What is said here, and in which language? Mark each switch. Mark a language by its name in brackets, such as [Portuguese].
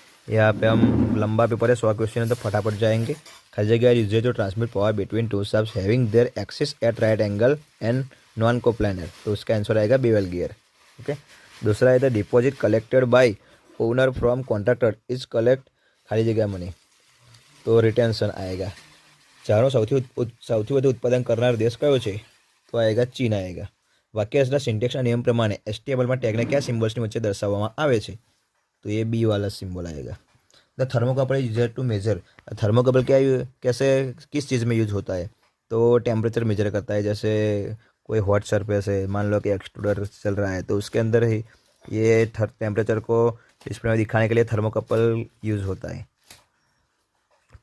[Hindi] यहाँ पे हम लंबा पेपर है, 100 क्वेश्चन है तो फटाफट जाएंगे। खाली जगह [English] uses to transmit power between two shafts having their axis at right angle and non coplanar, [Hindi] तो उसका आंसर आएगा बेवल गियर। ओके। दूसरा है [English] The deposit collected by owner from contractor is collect खाली जगह money, तो retention आएगा। [Gujarati] ચારનો સૌથી વધુ ઉત્પાદન કરનાર દેશ કયો છે? તો આएगा ચીન આएगा। વાક્યના સિન્ટેક્સના નિયમ પ્રમાણે HTML માં ટેગને કયા સિમ્બોલ્સની વચ્ચે દર્શાવવામાં આવે છે? [Hindi] तो ये बी वाला सिंबल आएगा। [English] The thermocouple is used to measure. [Hindi] Thermocouple क्या कैसे किस चीज़ में यूज होता है? तो टेम्परेचर मेजर करता है। जैसे कोई हॉट सरफेस है, मान लो कि एक्सट्रूडर चल रहा है, तो उसके अंदर ही ये टेम्परेचर को डिस्प्ले में दिखाने के लिए थर्मोकपल यूज होता है।